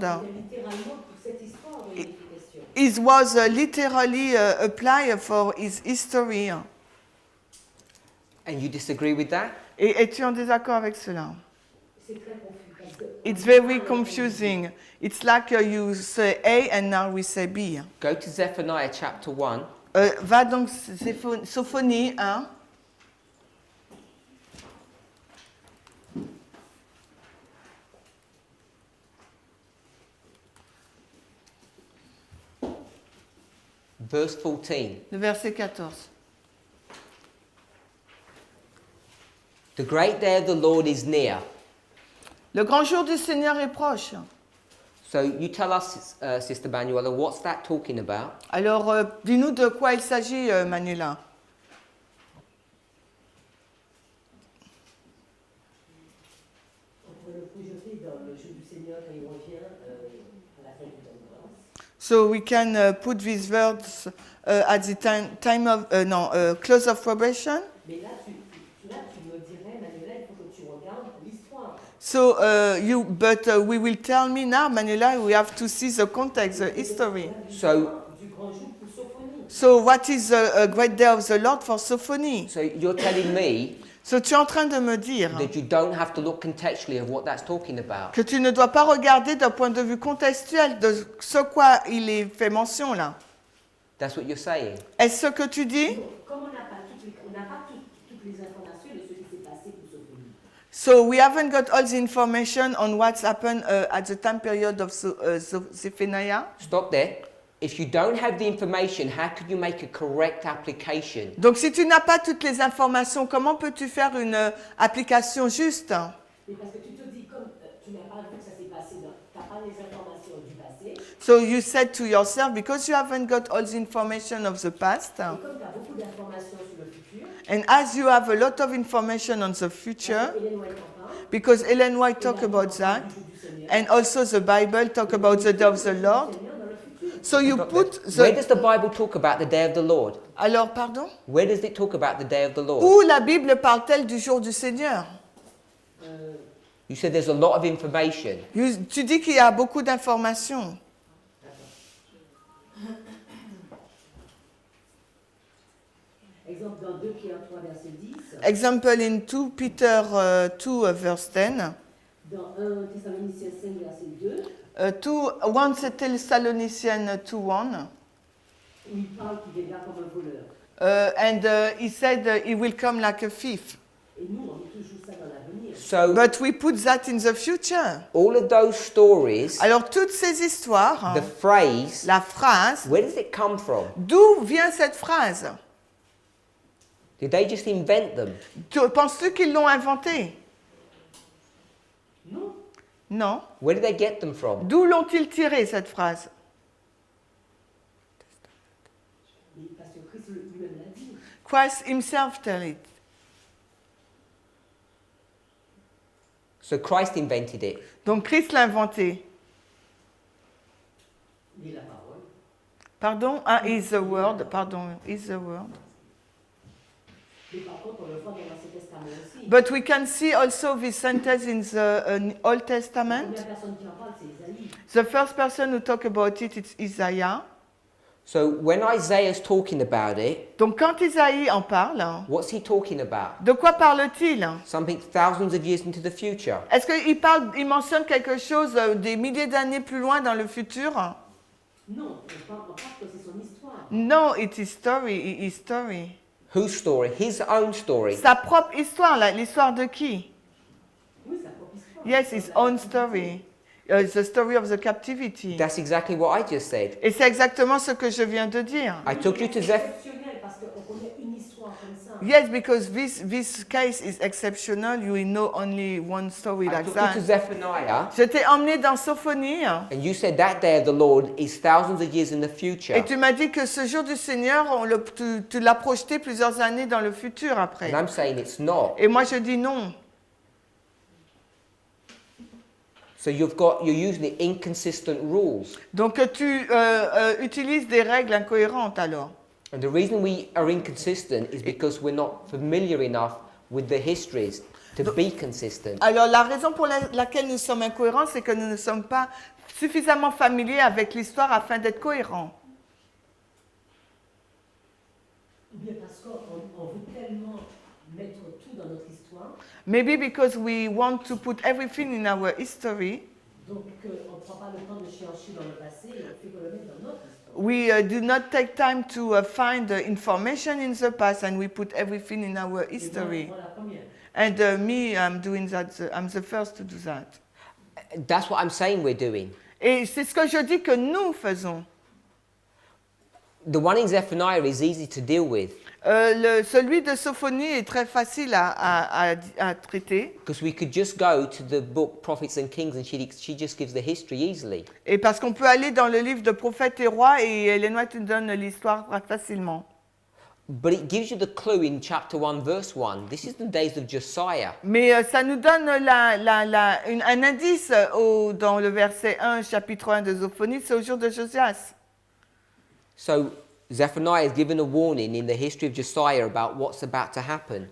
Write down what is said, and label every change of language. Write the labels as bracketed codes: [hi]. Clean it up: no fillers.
[fr] c'est littéralement pour cette histoire de l'unification. [en] it was literally applied for his history. And you disagree with that? [fr] Et es-tu en désaccord avec cela? C'est très confus. Parce que [en] It's very confusing. It's like you say A and now we say B. Go to Zephaniah chapter 1. [fr] Va donc Sophonie 1. [en] Verse 14. [fr] Le verset 14. [en] The great day of the Lord is near. [fr] Le grand jour du Seigneur est proche. [en] So you tell us, Sister Manuela, what's that talking about? [fr] Alors, dis-nous de quoi il s'agit, Manuela. on pourrait le projeter dans le jour du Seigneur quand il revient à la fin du temps de grâce. [en] So we can put these words at the time of close of probation. [fr] Mais là, tu me dirais, Manuela, il faut que tu regardes l'histoire. [en] So we will tell me now, Manuela, we have to see the context, the history. So, [fr] Du grand jour pour Sophonie. [en] So what is a great day of the Lord for Sophonie? so you're telling me [fr] So tu es en train de me dire [en] that you don't have to look contextually of what that's talking about. [fr] que tu ne dois pas regarder d'un point de vue contextuel de ce quoi il est fait mention là. [en] That's what you're saying. [fr] Est-ce ce que tu dis? Comme on n'a pas toutes les informations de ce qui s'est passé pour Sophonie. [en] So we haven't got all the information on what's happened at the time period of Zephaniah. Stop there. If you don't have the information, how could you make a correct application? [fr] Donc si tu n'as pas toutes les informations, comment peux-tu faire une application juste? Mais parce que tu te dis, comme tu n'as pas vu que ça s'est passé, tu n'as pas les informations du passé, [en] So you said to yourself, because you haven't got all the information of the past, [fr] et comme tu as beaucoup d'informations sur le futur, [en] and as you have a lot of information on the future, [fr] Hélène White en parle, [en] because Ellen White talk about that, [fr] du jour du Seigneur, [en] and also the Bible talk about the day of the Lord. [fr] Seigneur dans le futur. [en] So you put Where the... does the Bible talk about the day of the Lord? [fr] Alors, pardon? [en] Where does it talk about the day of the Lord? [fr] Où la Bible parle-t-elle du jour du Seigneur? [en] You said there's a lot of information. [fr] Tu dis qu'il y a beaucoup d'informations. Exemple dans 2 Pierre 3, verset 10. [en] Example in 2 Peter 2, verse 10. [fr] Dans 1 Thessaloniciens 5, verset 2. [en] 1 Thessalonicians 2:1. [fr] Où il parle qu'il viendra comme un voleur. [en] And he said he will come like a thief. [fr] Et nous, on met toujours ça dans l'avenir. [en] So But we put that in the future. all of those stories, [fr] Alors toutes ces histoires, [en] the phrase, [fr] la phrase, [en] where does it come from? [fr] d'où vient cette phrase? [en] Did they just invent them? [fr] Penses-tu qu'ils l'ont inventée? Non. Non. [en] Where did they get them from? [fr] D'où l'ont-ils tiré cette phrase? Mais parce que Christ lui-même l'a dit. [en] Christ himself tell it. So Christ invented it. [fr] Donc Christ l'a inventé. Il est la parole. [en] Pardon? Ah, is the word. Pardon, is the word. [fr] Mais par contre, on le voit dans l'Ancien Testament aussi. [en] But we can see also this sentence in the Old [fr] La [en] Testament. [fr] première personne qui en parle, c'est Isaïe. [en] The first person who talk about it is Isaiah. So when Isaiah's talking about it, [fr] Donc quand Isaïe en parle, [en] what's he talking about? [fr] de quoi parle-t-il? [en] Something thousands of years into the future. [fr] Est-ce il mentionne quelque chose des milliers d'années plus loin dans le futur? Non, on parle que c'est son histoire. [en] No, it is story, it is story. Whose story? His own story. [fr] Sa propre histoire, l'histoire de qui? Oui, sa propre histoire. [en] Yes, his own story. The story of the captivity. That's exactly what I just said. [fr] Et c'est exactement ce que je viens de dire. [en] I took you to [fr] C'est [en] Zeph. [fr] exceptionnel parce qu'on connaît une histoire comme ça. [en] Yes, because this case is exceptional. You will know only one story I like took you to that. Zephaniah, [fr] Je t'ai emmené dans Sophonie [en] and you said that day of the Lord is thousands of years in the future. [fr] et tu m'as dit que ce jour du Seigneur, tu l'as projeté plusieurs années dans le futur après. [en] And I'm saying it's not. [fr] Et moi je dis non. [en] So you're using inconsistent rules. [fr] Donc tu utilises des règles incohérentes alors. [en] And the reason we are inconsistent is because we're not familiar enough with the histories to be consistent. [fr] Alors la raison pour laquelle nous sommes incohérents, c'est que nous ne sommes pas suffisamment familiers avec l'histoire afin d'être cohérents. Ou bien parce qu'on veut tellement mettre tout dans notre histoire. [en] Maybe because we want to put everything in our history. [fr] Donc on ne prend pas le temps de chercher dans le passé et on fait que le mettre dans notre histoire. [en] We do not take time to find the information in the past and we put everything in our history. [fr] Moi, la première. [en] And me, I'm doing that. I'm the first to do that. That's what I'm saying we're doing. [fr] Et c'est ce que je dis que nous faisons. [en] The one in Zephaniah is easy to deal with [fr] Celui de Sophonie est très facile à traiter. [en] because we could just go to the book Prophets and Kings and she just gives the history easily. [fr] Et parce qu'on peut aller dans le livre de Prophètes et Rois et Hélène White nous donne l'histoire facilement. [en] But it gives you the clue in chapter 1 verse 1. This is the days of Josiah. [fr] Mais ça nous donne un indice dans le verset 1, chapitre 1 de Sophonie, c'est au jour de Josias. [en] So Zephaniah is given a warning in the history of Josiah about what's about to happen.